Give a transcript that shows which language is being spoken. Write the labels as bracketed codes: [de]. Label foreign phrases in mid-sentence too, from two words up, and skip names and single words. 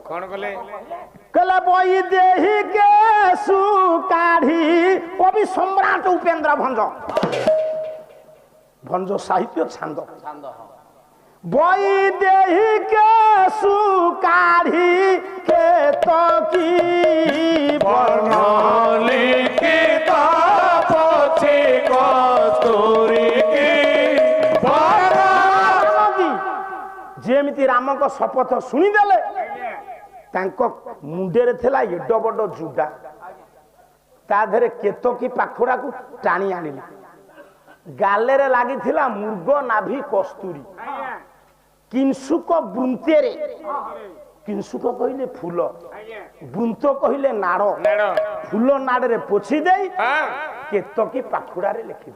[or] କହିଲେ ବଇ ଦେହି କେଶୁ କାଢି କବି ସମ୍ରାଟ ଉପେନ୍ଦ୍ର ଭଞ୍ଜ ଭଞ୍ଜ ସାହିତ୍ୟ ଛାନ୍ଦ ବଇ ଦେହି କେଶୁ କାଢି କେତକୀ ବର୍ଣ୍ଣ ଲିଖିତ ପଥେ କସ୍ତୁରୀ ଯେମିତି ରାମଙ୍କ ଶପଥ ଶୁଣିଦେଲେ ତାଙ୍କ ମୁଣ୍ଡରେ ଥିଲା ଏଡ ବଡ ଜୁଡା ତା ଦେହରେ କେତକୀ ପାଖୁଡାକୁ ଟାଣି ଆଣିଲେ ଗାଲେରେ ଲାଗିଥିଲା ମୃଗ ନାଭି କସ୍ତୁରୀ କିଂସୁକ ବୃନ୍ତେରେ କିଂସୁକ କହିଲେ ଫୁଲ ବୃନ୍ତ କହିଲେ ନାଡ ଫୁଲ ନାଡରେ ପୋଛି ଦେଇ କେତକୀ ପାଖୁଡାରେ ଲେଖିଦେଲେ।